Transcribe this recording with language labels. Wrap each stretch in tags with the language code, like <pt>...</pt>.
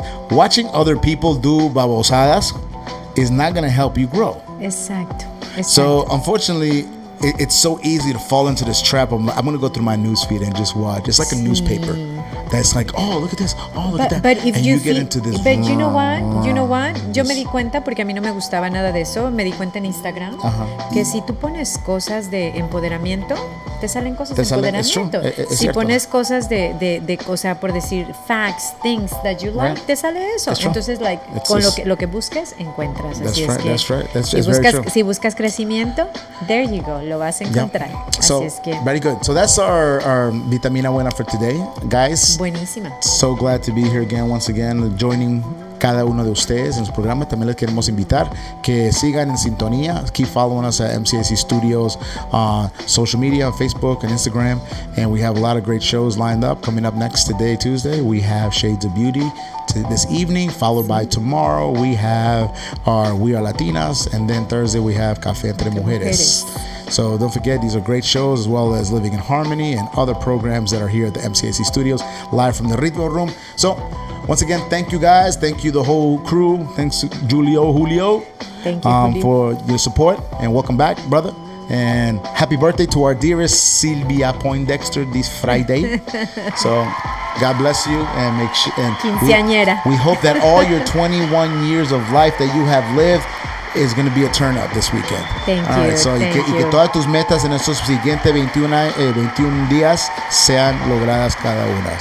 <en>Watching other people do</en> <es>babosadas</es> <en>is not going to help you grow.</en> <es>Exacto.</es> <en>So unfortunately, it's so easy to fall into this trap. I'm going to go through my newsfeed and just watch. It's like a newspaper. That's like, oh, look at this. Oh, look at that. But if and you get into this. But you know what?</en> <es>Yo me di cuenta, porque a mí no me gustaba nada de eso, me di cuenta en Instagram, que si tú pones cosas de empoderamiento, te salen cosas de empoderamiento. Si cierto. pones cosas de cosa, por decir,</es> <en>facts, things that you like,</en> <es>te sale eso. Entonces, con lo que busques, encuentras. Así es que si buscas crecimiento,</es> <en>there you go,</en> <es>lo vas a encontrar. Así es que.</es> <en>Very good. So that's our Vitamina Buena for today, guys.</en> <es>Buenísima.</es> <en>So glad to be here once again, joining</en> <es>cada uno de ustedes en su programa. También les queremos invitar que sigan en sintonía.</es> <en>Keep following us at MCAC Studios on social media, on Facebook and Instagram. And we have a lot of great shows lined up. Coming up next today, Tuesday, we have Shades of Beauty this evening, followed by tomorrow we have our We Are Latinas, and then Thursday we have Café Entre Mujeres. So don't forget, these are great shows, as well as Living in Harmony and other programs that are here at the MCAC Studios, live from the Ritmo Room. So once again, thank you guys. Thank you, the whole crew. Thanks to Julio. Thank you, for your support, and welcome back, brother. And happy birthday to our dearest Sylvia Poindexter this Friday. So God bless you and make sure. And</en> <es>Quinceañera.</es> <en>we hope that all your 21 years of life that you have lived is going to be a turn up this weekend. Thank all you. Right, so thank</en> <es>y que todas tus metas en estos siguientes 21 días sean logradas cada una.</es>